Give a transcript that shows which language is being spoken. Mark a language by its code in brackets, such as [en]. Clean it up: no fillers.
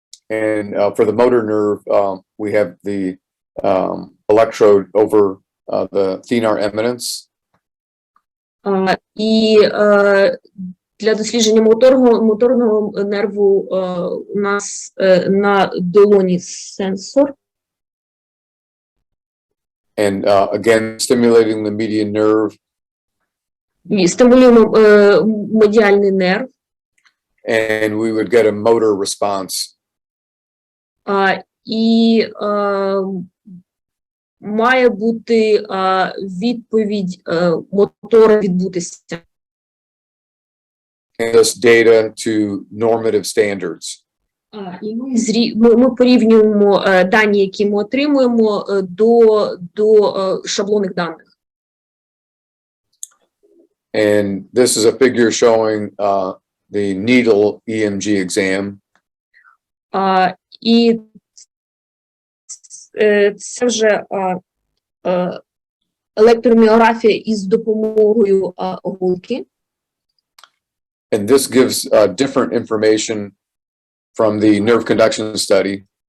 [en] And for the motor nerve, we have the electrode over the thenar eminence. [uk] І для дослідження моторного нерву у нас на долоні сенсор. [en] And again, stimulating the median nerve. [uk] І стимулюємо медіальний нерв. [en] And we would get a motor response. [uk] І має бути відповідь мотора відбутися. [en] And this data to normative standards. [uk] І ми порівнюємо дані, які ми отримуємо, до шаблонних даних. [en] And this is a figure showing the needle EMG exam. [uk] І це вже електроміографія із допомогою голки. [en] And this gives different information from the nerve conduction study.